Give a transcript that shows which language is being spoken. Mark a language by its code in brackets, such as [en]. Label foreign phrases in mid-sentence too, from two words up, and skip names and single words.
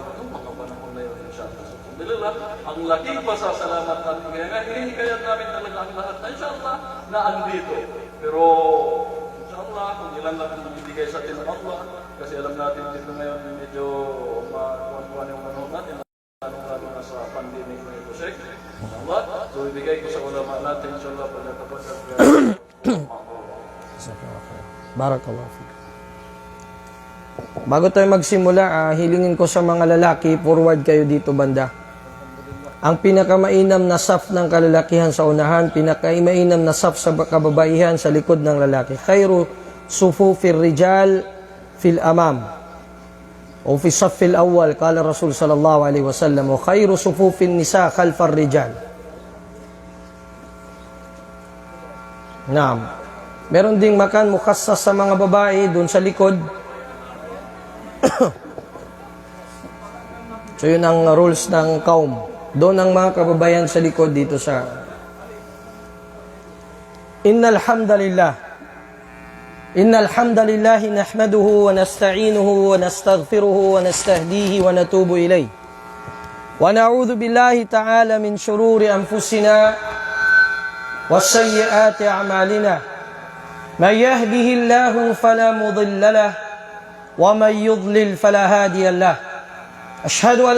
[tl] Nung mga panahon na yun, inshallah. So alhamdulillah, ang laking pasasalamat natin, kaya nga hinihikayat namin talaga ang lahat na inshallah na andito. Pero inshallah, kung ilan lang ang ibigay sa atin ng Allah, kasi alam natin dito ngayon medyo makuha-kuha yung panahon natin. Lalo na sa pandemic na ito, Sheikh. Allah, so ibigay ko sa ulama natin, inshallah, pagkakapagkat. [ar] بارك الله فيك. [tl] Bago tayo magsimula, hilingin ko sa mga lalaki, forward kayo dito banda. Ang pinakamainam na saf ng kalalakihan sa unahan, pinakamainam na saf sa kababaihan sa likod ng lalaki. [ar] خير صفوف الرجال في الأمام. وفي الصف الأول قال الرسول صلى الله عليه وسلم وخير صفوف النساء خلف الرجال. Naam. [tl] Meron ding [ar] مكان مخصص [tl] sa mga babae doon sa likod. So yun ang rules ng kaum. Doon ang mga kababayan sa likod dito sa [ar] إن الحمد لله إن الحمد لله نحمده ونستعينه ونستغفره ونستهديه ونتوب إليه ونعوذ بالله تعالى من شرور أنفسنا والسيئات أعمالنا من يهده الله فلا مضل له ومن يضلل فلا هادي له أشهد أن